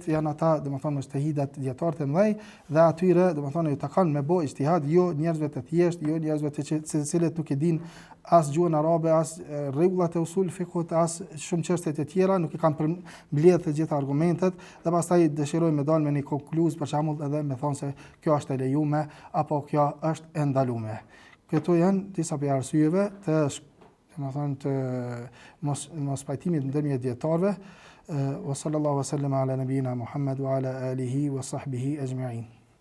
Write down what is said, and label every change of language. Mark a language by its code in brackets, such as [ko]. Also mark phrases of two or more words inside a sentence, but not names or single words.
[sq] janë ata, domethënë mustahidat, dietarët e mëdhej, dhe atyre domethënë ju takon me bë ijtihad, jo njerëzve të thjeshtë, jo njerëzve të cilët nuk e dinë as gjuhën arabe, as rregullat e usul fiqhut, as shumë çështje të tjera, nuk i kanë mbledhur të gjitha argumentet, dhe pastaj dëshirojnë me dalë me një konkluz, për shembull, edhe me thonë se kjo është e lejuar apo kjo është e ndaluar. Këto janë disa prej arsyeve të domethënë të mos pajtimit ndërmjet dietarëve. [ar] وصلى الله وسلم على نبينا محمد وعلى آله وصحبه أجمعين.